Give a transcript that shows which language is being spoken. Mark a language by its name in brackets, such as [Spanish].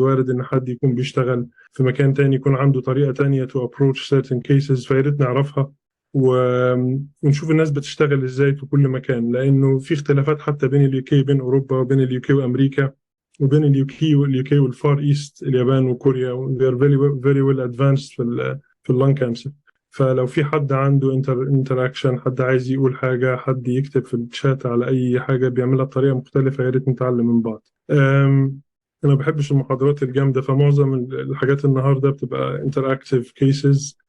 [Arabic] وارد ان حد يكون بيشتغل في مكان تاني يكون عنده طريقه تانيه تو ابروتش [English] certain cases، [Arabic] فيا ريت نعرفها ونشوف الناس بتشتغل ازاي في كل مكان، لانه في اختلافات حتى بين اليو كي وبين اوروبا وبين اليو كي وامريكا وبين اليو كي والفار ايست، اليابان وكوريا. [English] they are very well advanced [Arabic] في اللان كانسر. فلو في حد عنده انتراكشن، حد عايز يقول حاجة، حد يكتب في الشات على أي حاجة بيعملها بطريقة مختلفة، يا ريت نتعلم من بعض. أنا ما بحبش المحاضرات الجامدة، فمعظم الحاجات النهاردة بتبقى انتراكتيف كيسز.